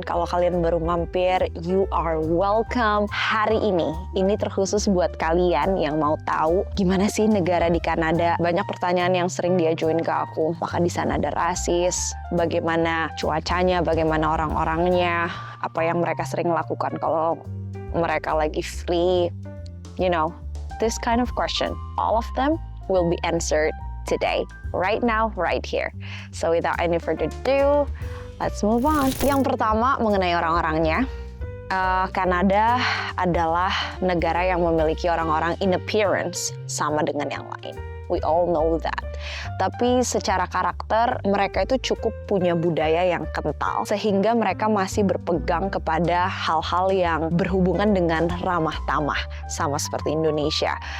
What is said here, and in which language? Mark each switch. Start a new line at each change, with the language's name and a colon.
Indonesian: Kalau kalian baru mampir,
English: you are welcome.
Indonesian: Hari ini terkhusus buat kalian yang mau tahu gimana sih negara di Kanada. Banyak pertanyaan yang sering diajuin ke aku. Apakah di sana ada rasis? Bagaimana cuacanya? Bagaimana orang-orangnya? Apa yang mereka sering lakukan kalau mereka lagi free?
English: You know, this kind of question. All of them will be answered today, right now, right here. So without any further ado, let's move on.
Indonesian: Yang pertama mengenai orang-orangnya, Kanada adalah negara yang memiliki orang-orang
English: in appearance
Indonesian: sama dengan yang lain.
English: We all know that.
Indonesian: Tapi secara karakter mereka itu cukup punya budaya yang kental sehingga mereka masih berpegang kepada hal-hal yang berhubungan dengan ramah tamah sama seperti Indonesia.